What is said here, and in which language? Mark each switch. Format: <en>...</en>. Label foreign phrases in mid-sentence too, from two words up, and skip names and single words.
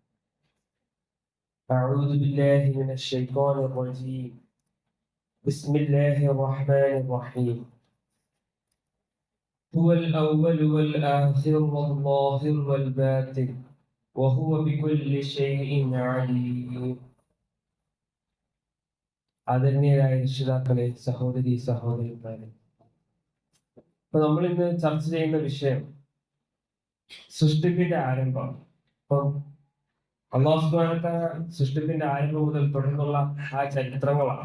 <ar>أعوذ بالله من الشيطان الرجيم. بسم الله الرحمن الرحيم. هو الأول والآخر والظاهر والباطن وهو بكل شيء عليم.</ar> <ml>ആദരണീയരായ രക്ഷിതാക്കളെ, സഹോദരി സഹോദരന്മാരെ, ഇപ്പൊ നമ്മൾ ഇന്ന് ചർച്ച ചെയ്യുന്ന വിഷയം സൃഷ്ടിപ്പിന്റെ ആരംഭമാണ്. അപ്പം</ml> <ar>الله سبحانه وتعالى</ar> <ml>സൃഷ്ടിപ്പിന്റെ ആരംഭം മുതൽ തുടർന്നുള്ള ആ ചരിത്രങ്ങളാണ്.</ml>